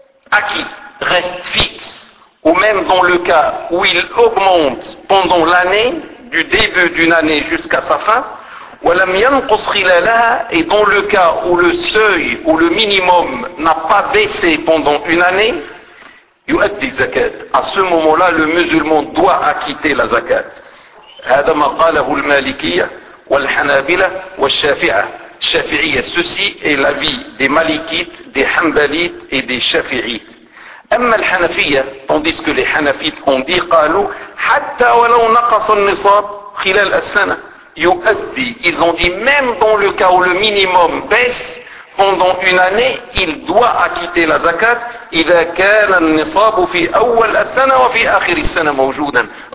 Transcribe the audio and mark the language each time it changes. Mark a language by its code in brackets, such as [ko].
[fr] acquis reste fixe, ou même dans le cas où il augmente pendant l'année, du début d'une année jusqu'à sa fin, [ar] وَلَمْ يَنْقُصْ خِلَالَهَا, [fr] et dans le cas où le seuil ou le minimum n'a pas baissé pendant une année, [ar] يُؤَدِّي الزَّكَاةَ, [fr] à ce moment-là, le musulman doit acquitter la zakat. [ar] هذا ما قاله المالكية والحنابلة والشافعية. [fr] الشافعية, ceci est l'avis des malikites, des hanbalites et des shafi'ites. [ar] أما الحنفية, [fr] tandis que les hanafites ont dit, [ar] قالوا حتى ولو نقص النصاب خلال السنة يؤدي. [fr] Ils ont dit, même dans le cas où le minimum baisse pendant une année, il doit acquitter la zakat, [ar] إذا كان النصاب في أول السنة وفي آخر السنة موجودا.